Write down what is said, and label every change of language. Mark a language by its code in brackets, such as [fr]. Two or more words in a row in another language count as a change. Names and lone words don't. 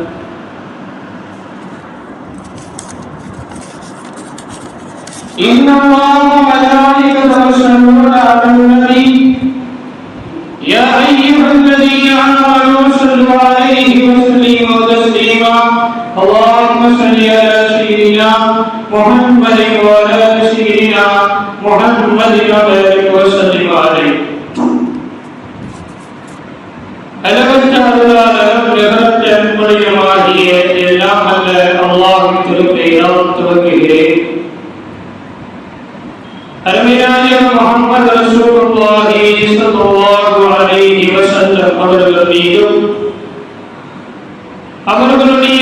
[ar] إن الله وملائكته يصلون على النبي يا أيها الذين آمنوا صلوا عليه وسلموا تسليما. اللهم صل على سيدنا محمد وعلى آل سيدنا محمد وبارك وسلم عليه. [ta] அளவற்ற அருளாளரும் நிகரற்ற அன்புடையவனாகிய எல்லாம் அல்ல அல்லாஹ்வின் திருப்பெயரால் துவங்குகிறேன். அருமையான முஹம்மது [ar] رسول الله صلى الله عليه وسلم [ta] அவர்கள் மீதும் அவர்களுடைய